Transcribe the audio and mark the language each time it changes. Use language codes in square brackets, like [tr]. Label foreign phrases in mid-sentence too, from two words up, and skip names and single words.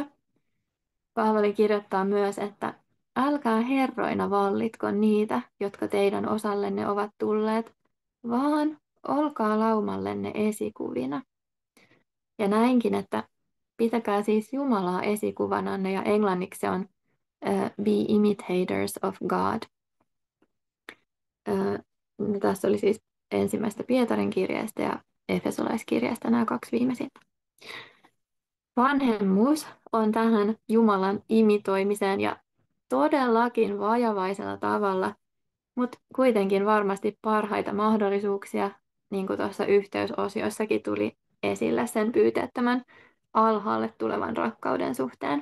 [fi] Paavali kirjoittaa myös, että älkää herroina vallitko niitä, jotka teidän osallenne ovat tulleet, vaan olkaa laumallenne esikuvina. Ja näinkin, että pitäkää siis Jumalaa esikuvananne, ja englanniksi se on [en] be imitators of God. [fi] Tässä oli siis ensimmäistä Pietarin kirjeestä ja Efesolaiskirjeestä nämä kaksi viimeisintä. Vanhemmuus on tähän Jumalan imitoimiseen ja todellakin vajavaisella tavalla, mutta kuitenkin varmasti parhaita mahdollisuuksia, niin kuin tuossa yhteysosiossakin tuli esille sen pyyteettömän alhaalle tulevan rakkauden suhteen.